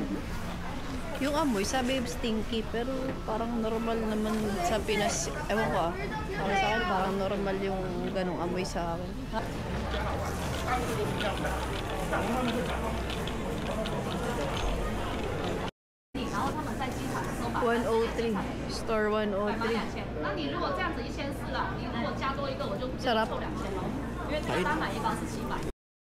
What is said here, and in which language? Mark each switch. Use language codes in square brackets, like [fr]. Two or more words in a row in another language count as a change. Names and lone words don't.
[tl] Yung amoy, sabi stinky, pero parang normal naman sa Pinas. Ewan ko ah. Para sa akin, parang normal yung ganong amoy sa akin. 103. Store 103. [zh] 那你如果这样子1400了，你如果加多一个，我就 [tl] Sarap. [zh] 凑2000咯，因为他单买一包是700。